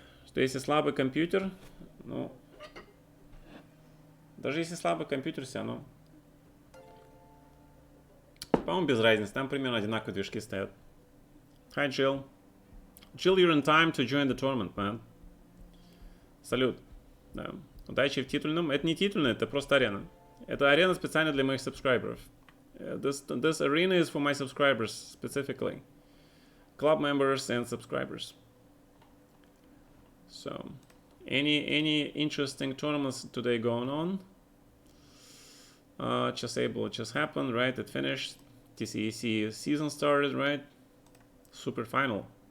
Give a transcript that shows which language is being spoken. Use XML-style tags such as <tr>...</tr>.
<ru>Что если слабый компьютер? Ну, даже если слабый компьютер, все равно По-моему, без разницы, там примерно одинаковые движки стоят.</ru> <en>Hi, Jill. Jill, you're in time to join the tournament, man.</en> <ru>Салют. Да. Удачи в титульном. Это не титульная, это просто арена. Это арена специально для моих subscribers.</ru> <en>This arena is for my subscribers specifically. Club members and subscribers. So, any interesting tournaments today going on? Chessable just happened, right? It finished. TCEC season started, right? Super final.</en>